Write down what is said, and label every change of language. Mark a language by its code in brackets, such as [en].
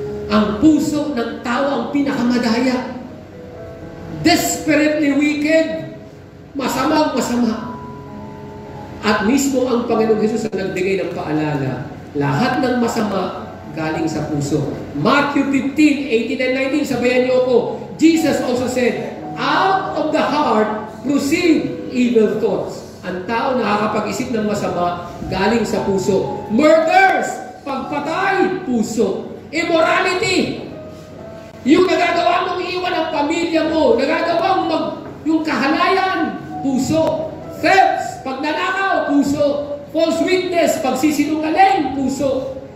[tl] Ang puso ng tao ang pinakamadaya. [en] Desperately wicked. [tl] Masamang-masama. At mismo ang Panginoong Hesus ang nagbigay ng paalala. Lahat ng masama galing sa puso. Matthew 15:18-19, sabayan niyo ako. [en] Jesus also said, out of the heart proceed evil thoughts. [tl] Ang tao nakakapag-isip ng masama galing sa puso. Murders, pagpatay, puso. Immorality, yung nagagawa mong iwan ang pamilya mo, nagagawa mong yung kahalayan, puso. Thefts, pagnanakaw, puso. [en] False witness, [tl] pagsisinungaling, puso.